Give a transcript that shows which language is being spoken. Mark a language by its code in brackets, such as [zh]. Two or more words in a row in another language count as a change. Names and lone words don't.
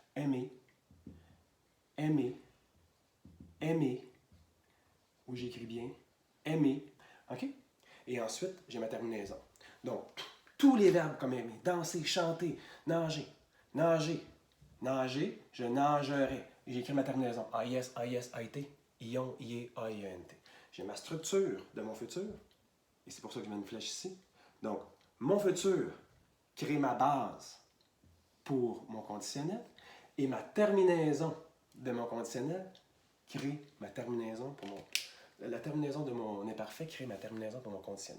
[fr] Aimer, aimer, aimer, où j'écris bien, aimer. OK? Et ensuite, j'ai ma terminaison. Donc, tous les verbes comme aimer, danser, chanter, nager, nager, nager, je nagerai. Et j'écris ma terminaison. A-I-S, A-I-S, A-I-T, I-O, I-E, A-I-N-T. J'ai ma structure de mon futur. Et c'est pour ça que je mets une flèche ici. Donc, mon futur crée ma base pour mon conditionnel et ma terminaison de mon conditionnel crée ma terminaison pour mon... La terminaison de mon imparfait crée ma terminaison pour mon conditionnel.